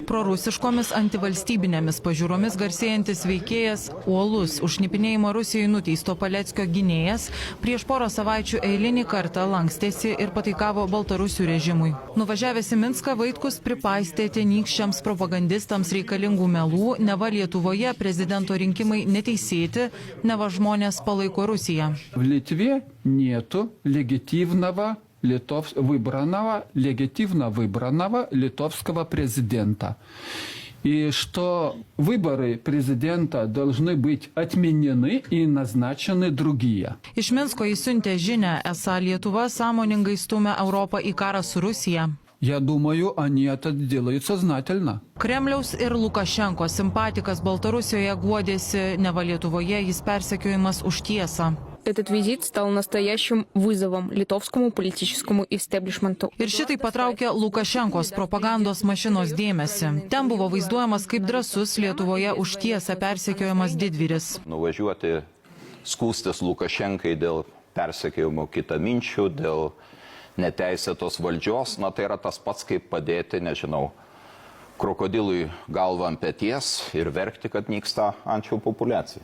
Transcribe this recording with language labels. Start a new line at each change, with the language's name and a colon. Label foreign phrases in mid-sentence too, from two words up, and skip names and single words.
Lithuanian: Prorusiškomis antivalstybinėmis pažiūromis garsėjantis veikėjas, uolus už šnipinėjimą Rusijai nuteisto Paleckio gynėjas, prieš porą savaičių eilinį kartą lankstėsi ir pataikavo Baltarusių režimui. Nuvažiavęs į Minską, Vaitkus pripaistė tenykščiams propagandistams reikalingų melų, neva Lietuvoje prezidento rinkimai neteisėti, neva žmonės palaiko Rusiją.
Russian: В Литве нету легитимного легитимно выбранного литовского президента. И что выборы президента должны быть отменены и назначены другие.
Lithuanian: Iš Minsko jis siuntė žinią, esą Lietuva sąmoningai stumia Europą į karą su Rusija.
Russian: Я думаю, они это делают сознательно.
Lithuanian: Kremliaus ir Lukašenkos simpatikas Baltarusijoje guodėsi, neva Lietuvoje jis persekiojimas už tiesą.
Russian: Этот визит стал настоящим вызовом литовскому политическому истеблишменту.
Lithuanian: Ir šitai patraukė Lukašenkos propagandos mašinos dėmesį. Ten buvo vaizduojamas kaip drąsus Lietuvoje už tiesą persekiojamas didvyris. Nuvažiuoti skųstis Lukašenkai dėl persekiojimo kitaminčių, dėl neteisėtos valdžios, tai yra tas pats kaip padėti, nežinau, krokodilui galvą ant peties ir verkti, kad nyksta ančių populiacija.